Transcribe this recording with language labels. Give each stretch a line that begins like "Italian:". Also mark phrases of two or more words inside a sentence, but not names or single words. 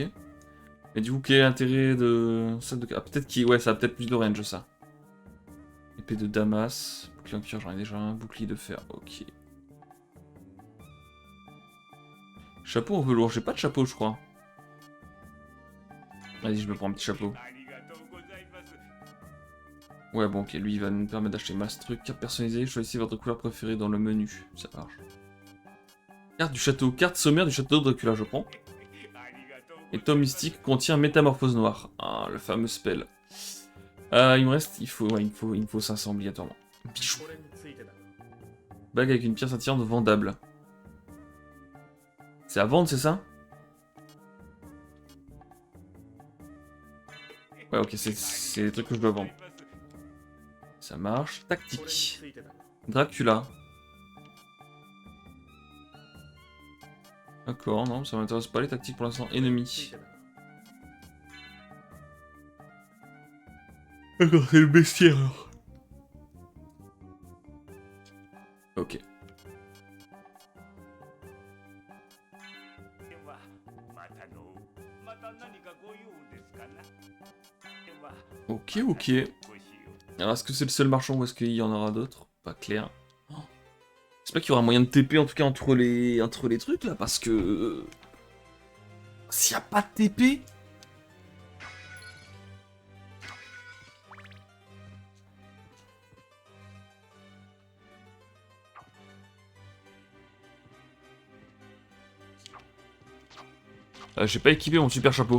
French: Mais du coup, quel est l'intérêt de... ça de... Ah, peut-être qu'il... Ouais, ça a peut-être plus de range, ça. Épée de Damas. Bouclier en cuir, j'en ai déjà un. Bouclier de fer, ok. Chapeau en velours. J'ai pas de chapeau, je crois. Vas-y, je me prends un petit chapeau.
Japanese: ありがとうございます。
French: Ouais, bon, ok, lui, il va nous permettre d'acheter masse truc. Carte personnalisée, choisissez votre couleur préférée dans le menu. Ça marche. Carte du château. Carte sommaire du château de Dracula, je prends.
Japanese: ありがとう
French: Et tome mystique contient métamorphose noire. Ah, le fameux spell. Il me reste... Ouais, il me faut 500 obligatoirement. Bichou. Bague avec une pierre scintillante vendable. C'est à vendre, c'est ça? Ouais, ok, c'est les trucs que je dois vendre. Ça marche. Tactique. Dracula. D'accord, non, ça m'intéresse pas les tactiques pour l'instant. Ennemi. D'accord, c'est le bestiaire alors. Ok.
Japanese: ではまた何かご用ですかな。では
French: Ok, ok.
Japanese: ご使用
French: Alors, est-ce que c'est le seul marchand ou est-ce qu'il y en aura d'autres? Pas clair. Oh. J'espère qu'il y aura moyen de TP en tout cas entre les trucs là, parce que... S'il n'y a pas de TP... j'ai pas équipé mon super chapeau.